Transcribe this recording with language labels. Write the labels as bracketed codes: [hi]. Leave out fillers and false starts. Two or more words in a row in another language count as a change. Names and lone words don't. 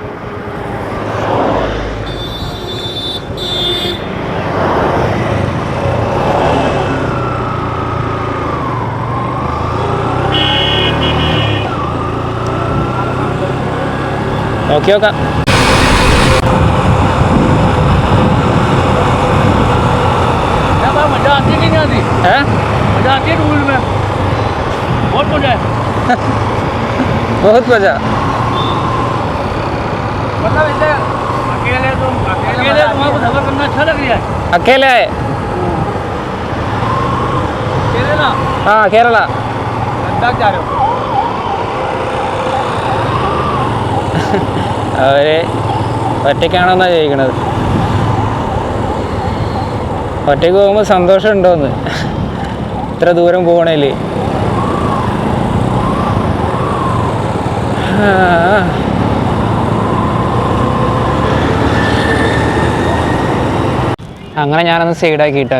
[ml] നോക്കി നോക്കാം. [hi] बहुत मजा। मतलब ऐसे अकेले तुम्हारे सफर करना अच्छा लग रहा है? अकेले आए? केरला? हाँ केरला। लद्दाख जा रहे हो? [ml] അവര് ഒറ്റയ്ക്കാണോന്നാ ചോദിക്കണത്. ഒറ്റയ്ക്ക് പോകുമ്പോൾ സന്തോഷം ഉണ്ടോന്ന്, ഇത്ര ദൂരം പോകണേല്. അങ്ങനെ ഞാനൊന്ന് സൈഡാക്കി കേട്ടോ.